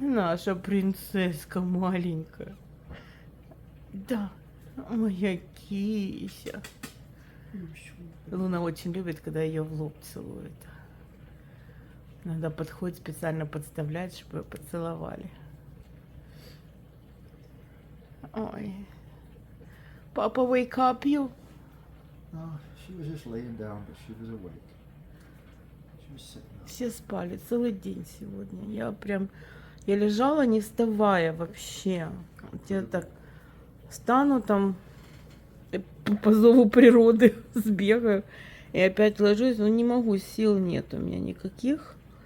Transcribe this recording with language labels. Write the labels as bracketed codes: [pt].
[ru] Наша принцесска маленькая. Да, моя кися. Луна очень любит, когда ее в лоб целует. Иногда подходит, специально подставляет, чтобы ее поцеловали. Ой. [en] Папа, wake up you. No, she was just laying down, but she was awake. She was sitting up. [ru] Все спали целый день сегодня. Я лежала, не вставая вообще. Вот я так встану там, по зову природы сбегаю и опять ложусь, но не могу, сил нет у меня никаких.